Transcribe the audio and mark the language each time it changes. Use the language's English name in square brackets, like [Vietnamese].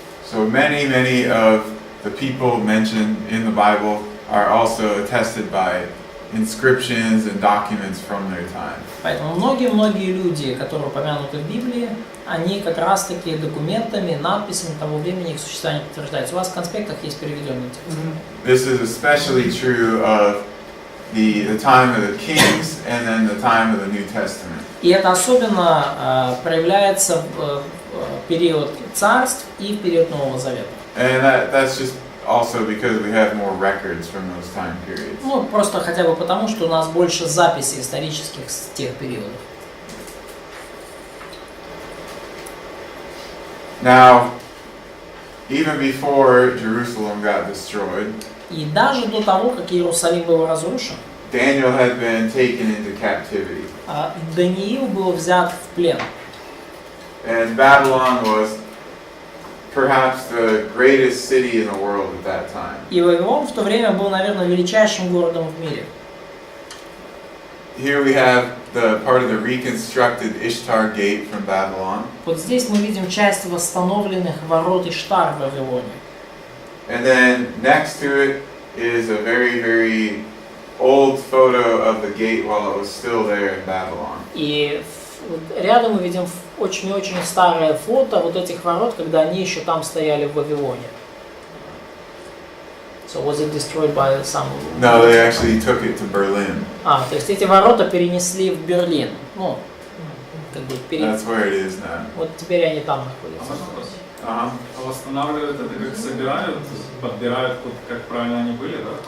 [English] So many of the people mentioned in the Bible are also attested by inscriptions and documents from their time. [Russian] Поэтому многие люди, которые упомянуты в Библии, они как раз-таки документами, надписями того времени их существование подтверждаются. У вас в конспектах есть переведенный текст. [English] This is especially true of the time of the kings and then the time of the New Testament. [Russian] И это особенно проявляется в период царств и в период Нового Завета. [English] And that's just also because we have more records from those time periods. [Russian] Ну, просто хотя бы потому, что у нас больше записей исторических с тех периодов. [English] Now, even before Jerusalem got destroyed, [Russian] И даже до того, как Иерусалим был разрушен, [English] Daniel had been taken into captivity. [Russian] Даниил был взят в плен. [English] And Babylon was perhaps the greatest city in the world at that time. [Russian] И Вавилон в то время был, наверное, величайшим городом в мире. [English] Here we have the part of the reconstructed Ishtar Gate from Babylon. [Russian] Вот здесь мы видим часть восстановленных ворот Иштар в Вавилоне. [English] And then next to it is a very old photo of the gate while it was still there in Babylon. [Russian] И рядом мы видим очень-очень старое фото вот этих ворот, когда они еще там стояли в Вавилоне. [English] So was it destroyed by some? No, they actually took it to Berlin. [Russian] То есть эти ворота перенесли в Берлин. Ну, как бы [English] That's where it is now. [Russian] Вот теперь они там находятся. Uh-huh. Восстанавливают это как собирают, подбирают, как правильно они были, да?